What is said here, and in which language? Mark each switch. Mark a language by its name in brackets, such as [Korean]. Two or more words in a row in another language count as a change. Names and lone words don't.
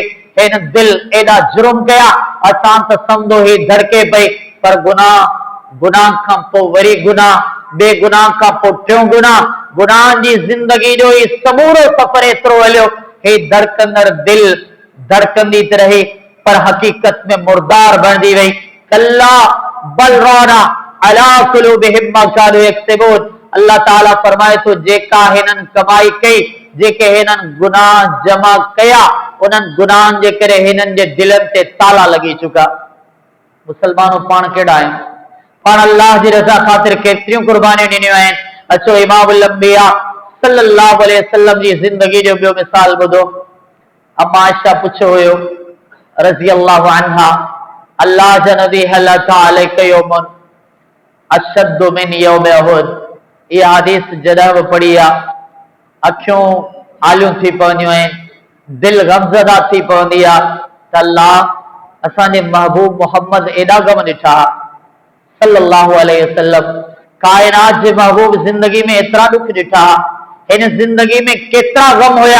[Sindhi] हिन दिल एॾा जुर्म कया, असां त सम्झो ही धड़के पई, पर गुनाह खां पोइ वरी गुनाह, बेगुनाह खां पोइ टियों गुनाह, गुनाह जी ज़िंदगी जो ही समूरो सफ़र एतिरो हलियो, हे धड़कंदड़ दिल धड़कंदी त रही पर हक़ीक़त में मुर्दार बणिजी वई। [Arabic] كلا بل ران على قلوبهم ما كانوا يكسبون, [Sindhi] अल्लाह ताला फरमाए थो जेका हिननि कमाई कई, जेके हिननि गुनाह जमा कया, उन्हनि गुनाहनि जे करे हिननि जे दिलनि ते ताला लॻी चुका। मुसलमानों पाण केड़ा आहिनि, पाण अल्लाह जी रज़ा ख़ातिर केतिरियूं कुर्बानियूं ॾिनियूं आहिनि। अचो [Arabic] إمام الأنبياء صلى الله عليه وسلم [Sindhi] जी ज़िंदगी जो ॿियो मिसाल ॿुधो। अम्मा आयशा पुछो हुयो [Arabic] رضي الله عنها, [Sindhi] अल्लाह जा नबी [Arabic] هل عليك يوم أشد من يوم أحد, [Sindhi] इहा हदीस जॾहिं बि पढ़ी आहे अखियूं आलियूं थी पवंदियूं आहिनि, दिल गमज़दा थी पवंदी आहे त अल्लाह असांजे महबूब मोहम्मद एॾा गम ॾिठा [Arabic] صلى الله عليه وسلم, [Sindhi] कायनात जे महबूब जिंदगी में एतिरा दुख ॾिठा, हिन जिंदगी में केतिरा गम हुया।